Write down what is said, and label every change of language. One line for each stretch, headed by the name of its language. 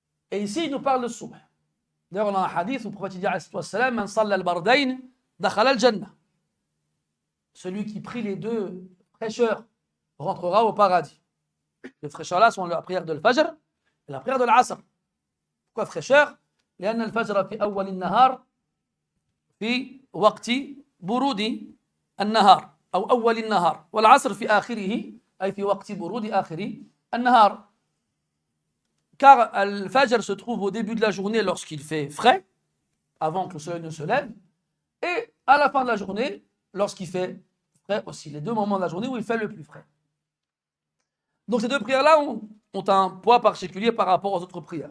French: Et ici, il nous parle de Subh. D'ailleurs, on a un hadith où le prophète dit alayhi salam
Arabic: Man salla al-bardayn dakhala al-jannah.
French: Celui qui prie les deux fraîcheurs rentrera au paradis. Les fraîcheurs-là sont la prière de l'Fajr et la prière de l'Asr. Pourquoi fraîcheur?
Arabic: لأن الفجر في أول النهار في وقت برود النهار أو أول النهار والعصر في آخره أي في وقت برود آخر النهار.
French: Car al-Fajr se trouve au début de la journée lorsqu'il fait frais, avant que le soleil ne se lève, et à la fin de la journée lorsqu'il fait frais aussi. Les deux moments de la journée où il fait le plus frais. Donc ces deux prières-là ont un poids particulier par rapport aux autres prières.